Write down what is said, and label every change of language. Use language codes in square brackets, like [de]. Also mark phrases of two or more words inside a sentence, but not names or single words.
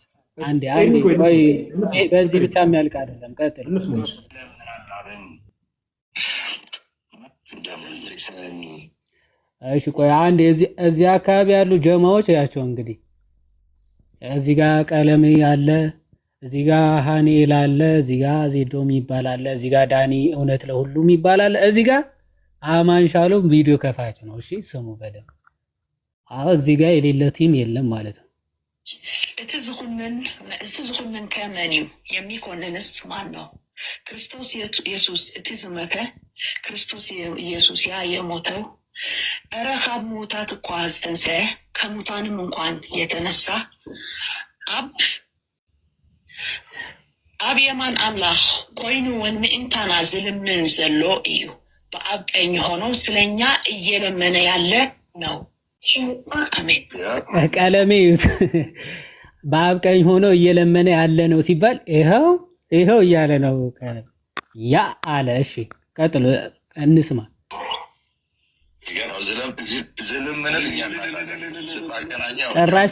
[am] አንዴ ቆይ፣ በዚህ ብቻ የሚያልቅ አይደለም። ቀጥል። እሺ ቆይ አንዴ እዚህ አካባቢ ያሉ ጀማዎች ያቸው እንግዲህ እዚህ ጋር ቀለሜ አለ፣ እዚህ ጋር ሃኔል አለ፣ እዚህ ጋር ዜዶም ይባላል፣ እዚህ ጋር ዳኒ እውነት ለሁሉም ይባላል፣ እዚህ ጋር አማን ሻሎም ቪዲዮ ከፋች ነው። እሺ ስሙ በደንብ። እዚህ ጋር የሌለ ቲም የለም ማለት ነው። [ti] እቲ ዝኹንን ከመን እዩ [am] የሚኮንንስ ማን ነው? [ti] ክርስቶስ ኢየሱስ እቲ ዝመተ ክርስቶስ ኢየሱስ [am] ያ የሞተው [ti] እረ ካብ ሙታት እኳ ዝተንስአ [am] ከሙታንም እንኳን የተነሳ [ti] ኣብ የማን አምላኽ ኮይኑ እውን ምእንታና ዝልምን ዘሎ እዩ። [am] በአብ ቀኝ ሆኖ ስለኛ እየለመነ ያለ ነው። [ti] አሜን። [am] ቀለሜ በአብ ቀኝ ሆኖ እየለመነ ያለ ነው ሲባል ይኸው እያለ ነው ያ አለ። እሺ ቀጥሎ እንስማ። ጭራሽ